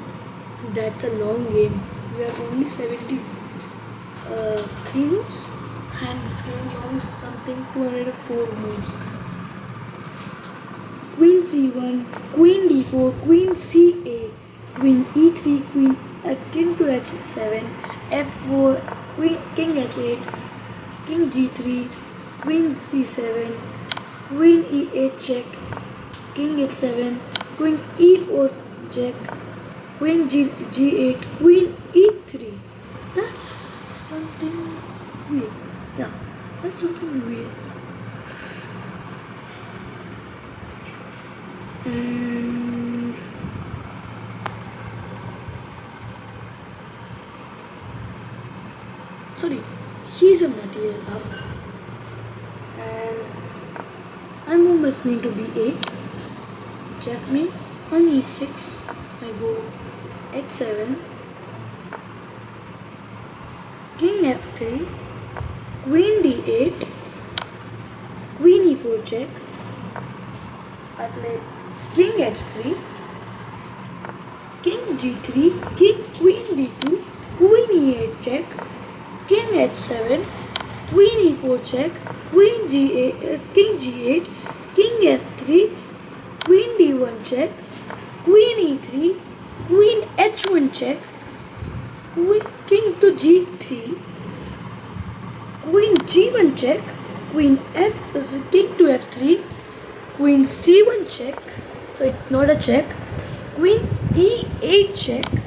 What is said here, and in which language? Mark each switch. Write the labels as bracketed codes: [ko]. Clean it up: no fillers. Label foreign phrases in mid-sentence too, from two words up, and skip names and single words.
[en] That's a long game. We have only 73 moves, and this game long something 204 moves. Queen c1, queen d4, queen c8, queen e3, king to h7, f4, king h8, king g3, queen c7, queen e8 check, king h7, queen e4 check, queen g8, queen e3. That's something weird. Yeah, that's something weird. And sorry, he's a material up, and I move my queen to b8, check me on e6, I go h7, king f3, queen d8, queen e4 check, I play king h3, king g3, queen d2, queen e8 check, king h7, queen e4 check, queen g8, king g8, king f3, queen d1 check, queen e3, queen h1 check, king to g3, queen g1 check, king to f3, queen c1 check, so it's not a check, queen e8 check,